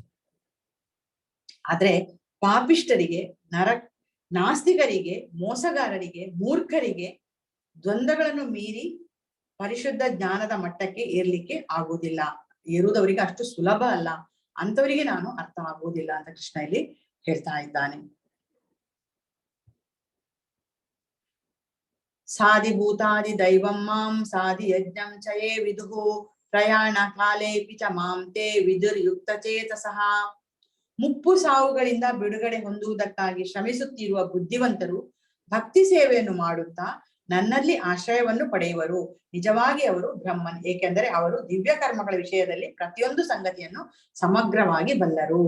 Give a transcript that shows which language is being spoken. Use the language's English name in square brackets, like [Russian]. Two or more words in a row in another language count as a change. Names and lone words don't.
[Kannada] ಆದ್ರೆ ಪಾಪಿಷ್ಟರಿಗೆ, ನಾಸ್ತಿಕರಿಗೆ, ಮೋಸಗಾರರಿಗೆ, ಮೂರ್ಖರಿಗೆ ದ್ವಂದ್ವಗಳನ್ನು ಮೀರಿ ಪರಿಶುದ್ಧ ಜ್ಞಾನದ ಮಟ್ಟಕ್ಕೆ ಏರ್ಲಿಕ್ಕೆ ಆಗುವುದಿಲ್ಲ, ಏರುವುದವರಿಗೆ ಅಷ್ಟು ಸುಲಭ ಅಲ್ಲ, ಅಂತವರಿಗೆ ನಾನು ಅರ್ಥ ಆಗುವುದಿಲ್ಲ ಅಂತ ಕೃಷ್ಣ ಇಲ್ಲಿ ಹೇಳ್ತಾ ಇದ್ದಾನೆ. [Sanskrit] ಸಾಧಿಭೂತಾದಿ ದೈವಂ ಮಾಂ ಸಾಧಿ ಯಜ್ಞಂ ಚಯೇ ವಿದುಹು ಪ್ರಯಾಣ ಕಾಲೇಪಿ ಚ ಮಾಂ ತೇ ವಿದುರ್ಯುಕ್ತ ಚೇತಸಃ. [Kannada] ಮುಪ್ಪು ಸಾವುಗಳಿಂದ ಬಿಡುಗಡೆ ಹೊಂದುವುದಕ್ಕಾಗಿ ಶ್ರಮಿಸುತ್ತಿರುವ ಬುದ್ಧಿವಂತರು ಭಕ್ತಿ ಸೇವೆಯನ್ನು ಮಾಡುತ್ತಾ ನನ್ನಲ್ಲಿ ಆಶ್ರಯವನ್ನು ಪಡೆಯುವರು. ನಿಜವಾಗಿ ಅವರು ಬ್ರಹ್ಮನ್, ಏಕೆಂದರೆ ಅವರು ದಿವ್ಯ ಕರ್ಮಗಳ ವಿಷಯದಲ್ಲಿ ಪ್ರತಿಯೊಂದು ಸಂಗತಿಯನ್ನು ಸಮಗ್ರವಾಗಿ ಬಲ್ಲರು.